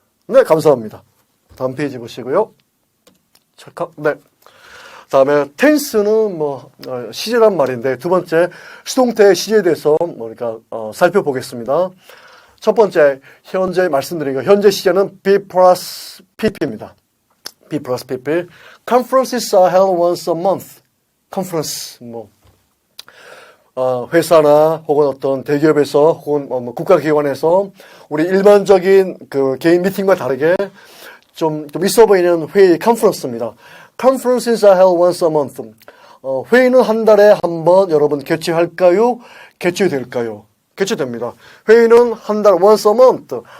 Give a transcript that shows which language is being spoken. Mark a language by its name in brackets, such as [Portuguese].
[Korean] 네, 감사합니다. 다음 페이지 보시고요. 찰칵. 네. 다음에 tense는 시제란 말인데 두 번째 수동태의 시제에 대해서 살펴보겠습니다. 첫 번째 현재 말씀드린 거 현재 시제는 be plus pp입니다. be plus pp. [English] Conferences are held once a month. [Korean] conference 회사나 혹은 어떤 대기업에서 혹은 국가기관에서 우리 일반적인 그 개인 미팅과 다르게 좀 있어 보이는 회의 컨퍼런스입니다. [English] Conferences are held once a month. [Korean] 회의는 한 달에 한 번 여러분 개최할까요? 개최될까요? 개최됩니다. 회의는 한 달 [English] once a month.